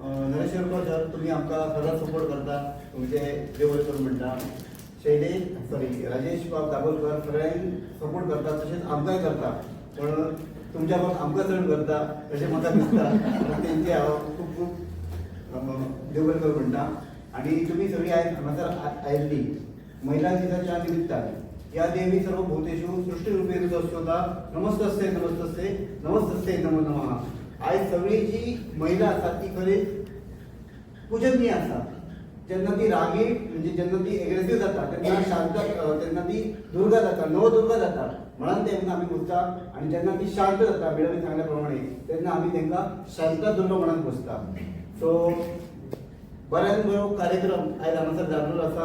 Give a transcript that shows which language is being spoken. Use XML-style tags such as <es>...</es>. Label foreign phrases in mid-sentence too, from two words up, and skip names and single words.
<kok>नरेश्वर सर तुम्ही आमकां सदांच सपोर्ट करता तुमचे देवळ करून म्हणटा राजेश बाब दाबोलकर सगळ्यांक सपोर्ट करता तशेंच आमकांय करता पण तुमच्या पण आमकां चड करता तशें म्हाका दिसता तेंचे हांव खूब खूब देवळ कर म्हणटा आणि तुम्ही सगळी आयज हांगासर आयिल्ली महिला दिसाच्या निमित्तान</kok> <sa>या देवी सर्व भूतेषु सृष्टिरूपे रुजोत्सवता नमस्तस्ते नमस्तस्ते नमस्तस्ते नमो नमः</sa> <kok>आयज सगळी जी महिला आसा ती खरीच पूजनीय आसा जेन्ना ती रागीट म्हणजे जेन्ना ती एग्रेसिव्ह जाता तेन्ना शांत तेन्ना ती दुर्गा जाता नवदुर्गा जाता म्हणून तेन्ना आमी पुजता आणि जेन्ना ती शांत जाता बेळावी सांगल्या प्रमाणे तेन्ना आमी तांकां शांता दुर्गा म्हणून पुजता सो बऱ्यान बरो कार्यक्रम आयज हांगासर जाल्लो आसा</kok>